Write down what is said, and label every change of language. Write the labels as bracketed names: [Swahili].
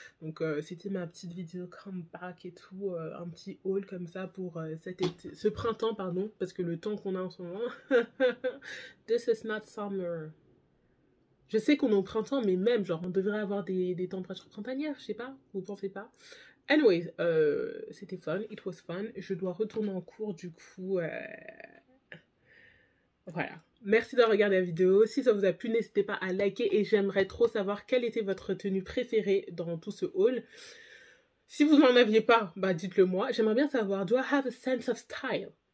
[French] Donc, c'était ma petite vidéo comeback et tout. Un petit haul comme ça pour ce printemps, pardon. Parce que le temps qu'on a en ce moment... [English] This is not summer. [French] Je sais qu'on est au printemps, mais même, genre, on devrait avoir des températures printanières, je sais pas, vous pensez pas? [English] Anyways, [French] c'était fun, [English] it was fun. [French] Je dois retourner en cours, du coup, voilà. Merci d'avoir regardé la vidéo. Si ça vous a plu, n'hésitez pas à liker et j'aimerais trop savoir quelle était votre tenue préférée dans tout ce haul. Si vous n'en aviez pas, bah dites-le moi. J'aimerais bien savoir, [English] do I have a sense of style?